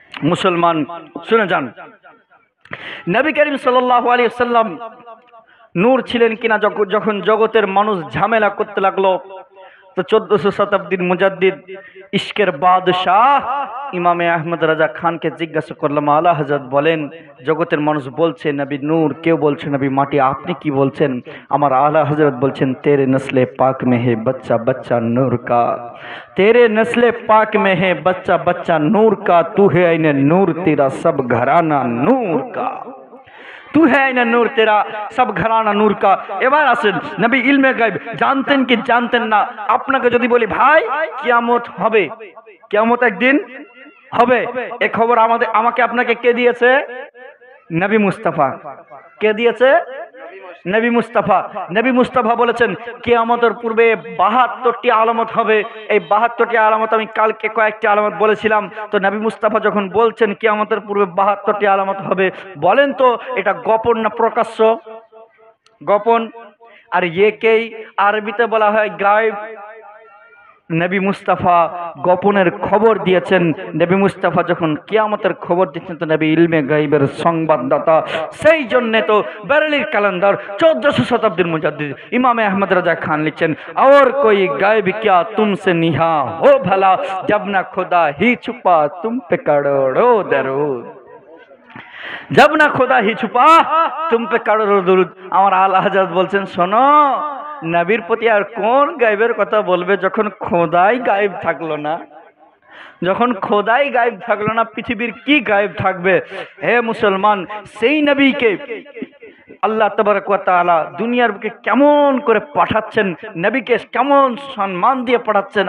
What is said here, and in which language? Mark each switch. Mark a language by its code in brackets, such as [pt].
[bn] মুসলমান শুনে যান, নবী করিম সাল্লাল্লাহু আলাইহি ওয়াসাল্লাম নূর ছিলেন কিনা যখন জগতের মানুষ ঝামেলা করতে লাগলো, তো 1400 শতাব্দীর মুজাদ্দিদ ইশকের বাদশাহ ইমামে আহমদ রাজা খানকে জিজ্ঞাসা করলাম, আলা হযরত বলেন জগতের মানুষ বলছে নবী নূর, কেউ বলছে নবী মাটি, আপনি কি বলছেন? আমার আলা হযরত বলছেন [hi] তেরে নসলে পাক মে হে বচ্চা বচ্চা নূর কা, तेरे नस्ले पाक में है बच्चा बच्चा नूर का, तू है आईने नूर तेरा सब घराना नूर का, तू है आईने नूर तेरा सब घराना नूर का। [bn] এবার আসেন নবী ইলমে গায়ব জানতেন কি জানতেন না? আপনাকে যদি বলি ভাই কিয়ামত হবে, কিয়ামত একদিন হবে, এই খবর আমাকে আপনাকে কে দিয়েছে? নবী মুস্তাফা। কে দিয়েছে? নবী মুস্তাফা। নবী মুস্তাফা বলেছেন কিয়ামতের পূর্বে 72টি আলামত হবে। এই 72টি আলামত আমি কালকে কয়েকটি আলামত বলেছিলাম। তো নবী মুস্তাফা যখন বলছেন কিয়ামতের পূর্বে 72টি আলামত হবে, বলেন তো এটা গোপন না প্রকাশ্য? গোপন। আর একেই আরবিতে বলা হয় গায়ব। নবী মুস্তাফা গোপনের খবর দিয়েছেন। নবী মুস্তাফা যখন কিয়ামতের খবর দিচ্ছেন তো নবী ইলমে গায়বের সংবাদদাতা। সেই জন্য তো বেরেলির ক্যালেন্ডার 1400 শতাব্দীর মুজাদ্দিদ ইমামে আহমদ রাজা খান লিখছেন, [hi] और कोई गायब क्या तुमसे निहा हो भला, जब ना खुदा ही छुपा तुम पे करोड़ों दरूद। जब ना खुदा ही छुपा तुम पे करो दुरूद। [bn] আমার আলা হযরত বলছেন, শোনো, নবীর প্রতি আর কোন গায়েবের কথা বলবে যখন খোদাই গায়েব থাকলো না। যখন খোদাই গায়েব থাকলো না, পৃথিবীর কি গায়েব থাকবে? হে মুসলমান, সেই নবীকে আল্লাহ তাবারক ওয়া তাআলা দুনিয়ার বুকে কেমন করে পাঠাচ্ছেন, নবীকে কেমন সম্মান দিয়ে পাঠাচ্ছেন।